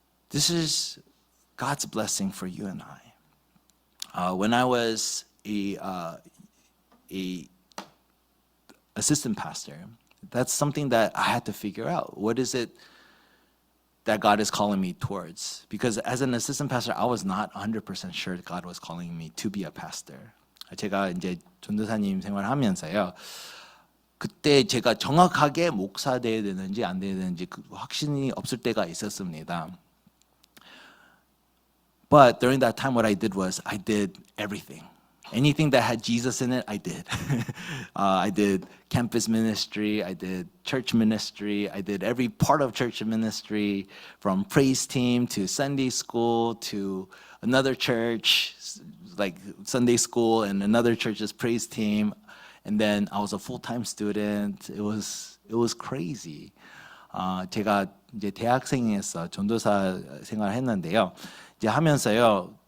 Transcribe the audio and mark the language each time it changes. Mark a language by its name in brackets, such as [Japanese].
[English] This is God's blessing for you and I. When I was a assistant pastor, that's something that I had to figure out. What is it that God is calling me towards? Because as an assistant pastor, I was not 100% sure God was calling me to be a pastor. [Korean] 제가 이제 전도사님 생활하면서요. 그때 제가 정확하게 목사 돼야 되는지 안 돼야 되는지 확신이 없을 때가 있었습니다. [English] But during that time, what I did was I did everything. Anything that had Jesus in it, I did. I did campus ministry, I did church ministry, I did every part of church ministry, from praise team to Sunday school to another church, like Sunday school and another church's praise team. And then I was a full-time student. It was crazy. [Korean] 제가 이제 대학생에서 전도사 생활했는데요. 이제 하면서요.